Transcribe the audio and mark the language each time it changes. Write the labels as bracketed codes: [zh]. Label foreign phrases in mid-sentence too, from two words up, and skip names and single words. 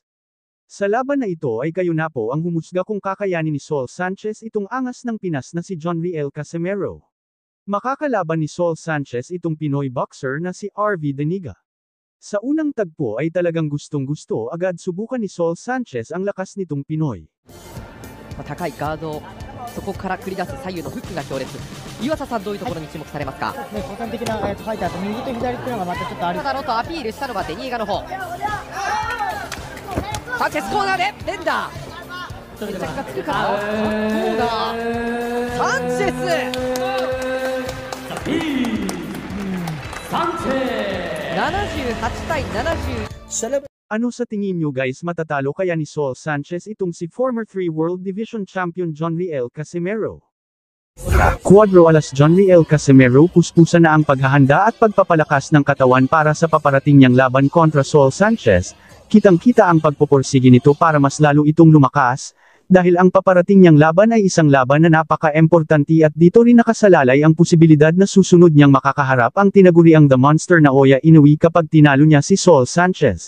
[tl] Sa laban na ito ay kayo na po ang humusga kung kakayanin ni Saul Sanchez itong angas ng Pinas na si John Riel Casimero. Makakalaban ni Saul Sanchez itong Pinoy boxer na si RV Daniga. Sa unang tagpo ay talagang gustong-gusto agad subukan ni Saul Sanchez ang lakas nitong Pinoy. [ja] 高いガード、そこから繰り出す左右のフックが強烈。岩佐さん、どういうところに注目されますか？個人的なファイターと右と左っていうのがまたちょっとある。だろうとアピールしたのがデニーガの方。サンチェスコーナーで連打。決着がつくか。どうだ。サンチェス。78対70。 [tl] Ano sa tingin nyo guys, matatalo kaya ni Saul Sanchez itong si [en] former 3 World Division Champion [tl] John Riel Casimero? Cuadro Alas John Riel Casimero puspusa na ang paghahanda at pagpapalakas ng katawan para sa paparating niyang laban kontra Saul Sanchez, kitang-kita ang pagpupursige nito para mas lalo itong lumakas, dahil ang paparating niyang laban ay isang laban na napaka-importante at dito rin nakasalalay ang posibilidad na susunod niyang makakaharap ang tinaguriang The Monster na Naoya Inoue kapag tinalo niya si Saul Sanchez.